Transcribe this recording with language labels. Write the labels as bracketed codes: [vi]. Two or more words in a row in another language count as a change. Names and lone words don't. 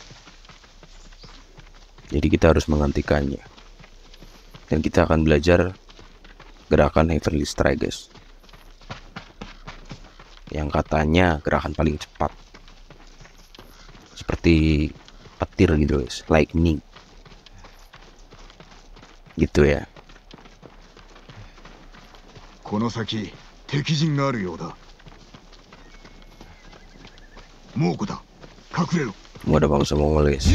[id] Jadi kita harus menghentikannya, dan kita akan belajar gerakan Heavenly Strike guys, yang katanya gerakan paling cepat, seperti petir gitu guys, lightning gitu ya. [ja] この先敵陣があるようだ。猛虎だ。隠れろ。 [id] Mau ada bangsa Mongol guys.